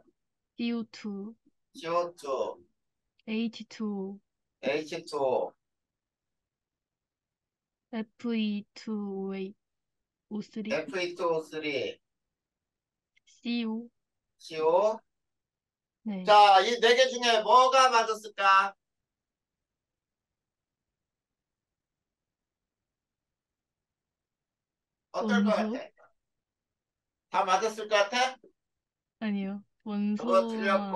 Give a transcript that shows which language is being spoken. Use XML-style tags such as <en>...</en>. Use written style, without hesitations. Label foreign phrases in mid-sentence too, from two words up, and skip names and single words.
<en>CO2, CO2, H2O, H2O, Fe2O8, O3, Fe2O3, CO. CO.</en> <ko>네. 자, 이 네 개 중에 뭐가 맞았을까? 어떨 것 원소? 같아? 다 맞았을 것 같아? 아니요. 요거 틀렸고,</ko>